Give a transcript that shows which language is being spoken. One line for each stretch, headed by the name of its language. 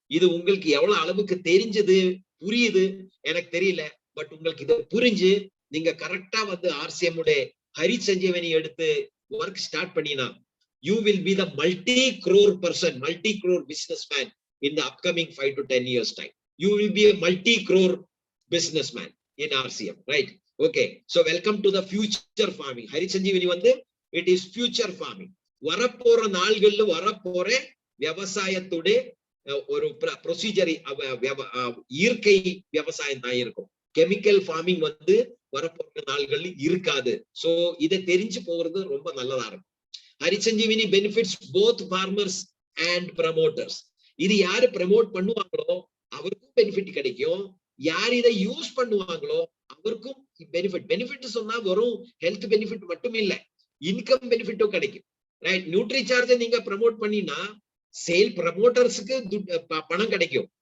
Tamil: இது உங்களுக்கு எவ்வளவு அளவுக்கு தெரிஞ்சது புரியுது எனக்கு தெரியல. பட் உங்களுக்கு இதை புரிஞ்சு நீங்க கரெக்டா வந்து ஆர்சிஎம் உடைய ஹரி சஞ்சீவனி எடுத்து ஒர்க் ஸ்டார்ட் பண்ணினா
English: you will be the multi-crore person, multi-crore businessman in the upcoming 5 to 10 years time. You will be a multi-crore businessman in RCM, right? Okay, so welcome to the future farming. Hari Sanjeevani வந்து it is future farming.
Tamil: வரப்போற நாள்கள்ல வரப்போற விவசாயத்துடைய ஒரு procedure இயற்கை விவசாயம் தான் இருக்கும். Chemical farming வந்து வரப்போற நாள்கள் இருக்காது. சோ இதை தெரிஞ்சு போறது ரொம்ப நல்லதா இருக்கும்.
English: Hari Sanjeevani benefits both farmers and promoters.
Tamil: இது யாரு ப்ரமோட் பண்ணுவாங்களோ அவருக்கும் பெனிஃபிட் கிடைக்கும். யார் இதை யூஸ் பண்ணுவாங்களோ அவருக்கும் பெனிஃபிட். பெனிஃபிட் சொன்னா வெறும் ஹெல்த் பெனிஃபிட் மட்டும் இல்ல, இன்கம் பெனிஃபிட்டும் கிடைக்கும். ரைட்? நியூட்ரி சார்ஜை நீங்க ப்ரமோட் பண்ணினா சேல் ப்ரமோட்டர்ஸுக்கு பணம் கிடைக்கும்.